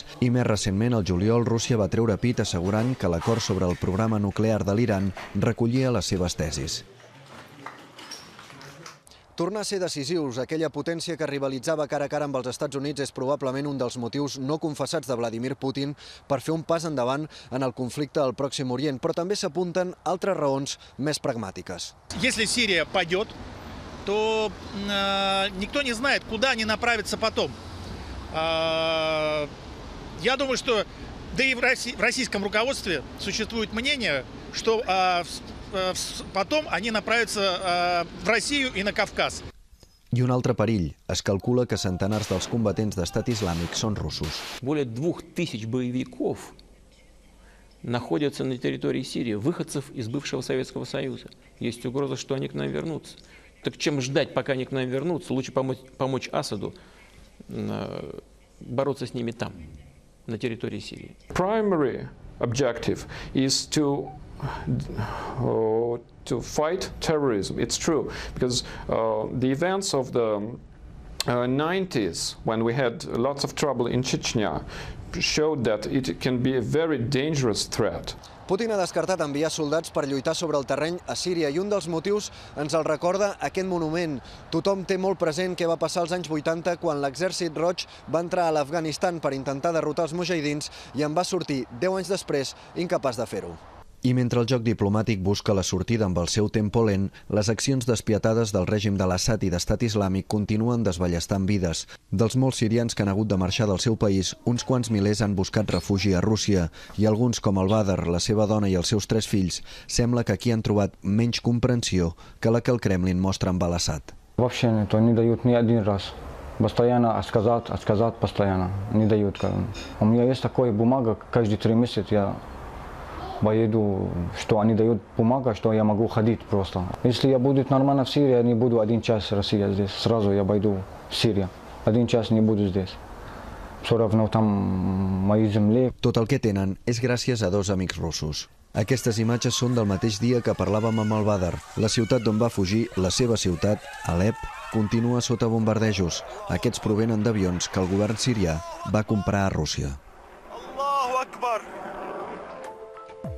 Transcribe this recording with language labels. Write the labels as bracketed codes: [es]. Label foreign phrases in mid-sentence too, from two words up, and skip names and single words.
[ca] I més recentment, al juliol, Rússia va treure pit assegurant que l'acord sobre el programa nuclear de l'Iran recollia les seves tesis. Tornar a ser decisius, aquella potència que rivalitzava cara a cara amb els Estats Units és probablement un dels motius no confessats de Vladimir Putin per fer un pas endavant en el conflicte al Pròxim Orient, però també s'apunten altres raons més pragmàtiques. [ru] Если Сирия падет, то никто не знает, куда они направятся потом. Я думаю, что да и в российском руководстве существует мнение, что потом они направятся в Россию и на Кавказ. [ca] I un altre perill. Es calcula que centenars dels combatents d'Estat Islàmic són russos. [ru] Более 2000 боевиков находятся на территории Сирии, выходцев из бывшего Советского Союза. Есть угроза, что они к нам вернутся. Так чем ждать, пока они к нам вернутся? Лучше помочь Асаду бороться с ними там, на территории Сирии. [en] Primary objective is to fight terrorism. It's true, because the events of the 90s, when we had lots of trouble in Chechnya, showed that it can be a very dangerous threat. [ca] Putin ha descartat enviar soldats per lluitar sobre el terreny a Síria i un dels motius ens el recorda aquest monument. Tothom té molt present què va passar als anys 80 quan l'Exèrcit Roig va entrar a l'Afganistan per intentar derrotar els mujahidins i en va sortir 10 anys després incapaç de fer-ho. I mentre el joc diplomàtic busca la sortida amb el seu tempo lent, les accions despietades del règim de l'Assad i d'Estat Islàmic continuen desballestant vides. Dels molts sirians que han hagut de marxar del seu país, uns quants milers han buscat refugi a Rússia i alguns, com el Badr, la seva dona i els seus 3 fills, sembla que aquí han trobat menys comprensió que la que el Kremlin mostra amb l'Assad. [ru] Вообще никто не дают ни один раз. Постоянно отказать постоянно. Не дают. У меня есть такая бумага, каждые 3 месяца я поеду, что они дают бумагу, что я могу ходить просто. Если я буду нормально в Сирии, я не буду 1 час Россия здесь. Сразу я пойду в Сирию. 1 час не буду здесь. Все равно там мои земли. [ca] Tot el que tenen és gràcies a 2 amics russos. Aquestes imatges són del mateix dia que parlàvem amb el Badr. La ciutat d'on va fugir, la seva ciutat, Alep, continua sota bombardejos. Aquests provenen d'avions que el govern sirià va comprar a Rússia.